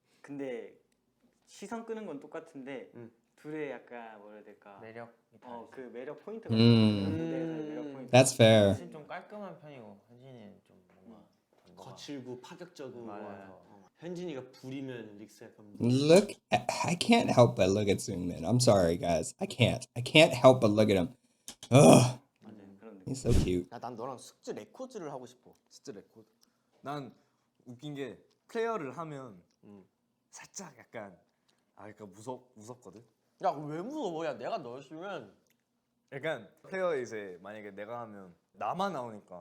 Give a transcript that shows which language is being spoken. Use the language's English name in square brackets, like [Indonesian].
[Korean] 근데 시선 끄는 건 똑같은데 둘의 약간 뭐라 해야 될까? 매력이 다르지. 그 매력 포인트가 무대에서의 매력 포인트. [English] That's fair. [Korean] 사실 좀 깔끔한 편이고 현진이는 좀 뭔가 거칠고 파격적이고. 맞아요. 현진이가 불이면 릭스 약간. [English] Look, I can't help but look at Seungmin. I'm sorry, guys. I can't help but look at him. Ugh, [Korean] 그런 느낌. [English] he's so cute. [Korean] 야, 난 너랑 숙제 레코드를 하고 싶어. 진짜 레코드. 난 웃긴 게 플레이어를 하면 살짝 약간 그러니까 무섭거든. 야, 왜 무서워? 야, 내가 너였으면 약간 플레이어 이제 만약에 내가 하면 나만 나오니까